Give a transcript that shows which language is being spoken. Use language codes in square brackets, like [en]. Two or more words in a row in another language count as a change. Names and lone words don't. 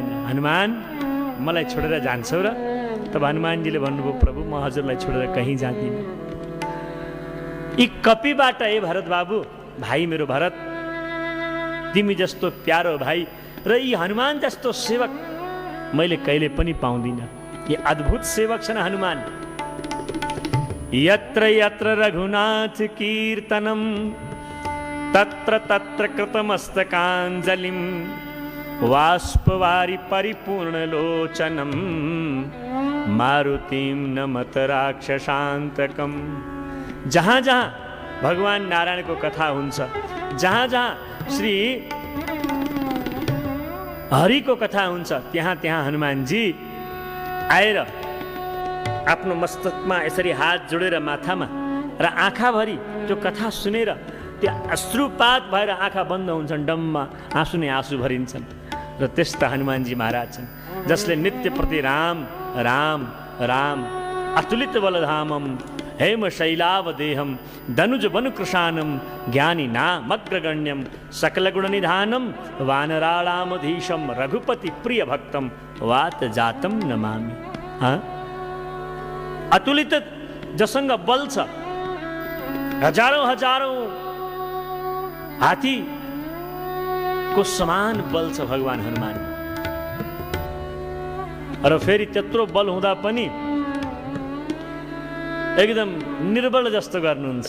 [ne] हनुमान, मलाई छोडेर जान्छौ र? तब हनुमानजीले भन्नुभयो, प्रभु म हजुरलाई छोडेर कहीँ जाँदिनँ। यी कपीबाट हे भरत बाबु, भाइ मेरो भरत, तिमी जस्तो प्यारो भाइ र यी हनुमान जस्तो सेवक मैले कहिले पनि पाउँदिनँ। यी अद्भुत सेवक छन् हनुमान। [sa] यत्र यत्र रघुनाथ कीर्तनम तत्र तत्र कृतमस्तकाञ्जलिं वाष्पवारि परिपूर्णलोचनं मारुतिं नमत राक्षसान्तकम्। [ne] जहाँ जहाँ भगवान नारायणको कथा हुन्छ, जहाँ जहाँ श्री हरिको कथा हुन्छ, त्यहाँ त्यहाँ हनुमानजी आएर आफ्नो मस्तकमा यसरी हात जोडेर माथामा र आँखाभरि त्यो कथा सुनेर त्यो अश्रुपात भएर आँखा बन्द हुन्छन्, डम्मा आँसु नै आँसु भरिन्छन्। र त्यस्ता हनुमानजी महाराज छन् जसले नित्य प्रति राम राम राम [sa] अतुलित बलधामम हेम शैलावदेहम धनुज बनुकृशानम ज्ञानी नामग्रगण्यम सकलगुणनिधानम वानराणामधीशम रघुपति प्रिय भक्तम वात जातम नमामि। [ne] अतुलित जसँग बल छ, हजारौं हजारौं हात्तीको समान बल छ भगवान हनुमान। र फेरि त्यत्रो बल हुँदा पनि एकदम निर्बल जस्तो गर्नुहुन्छ।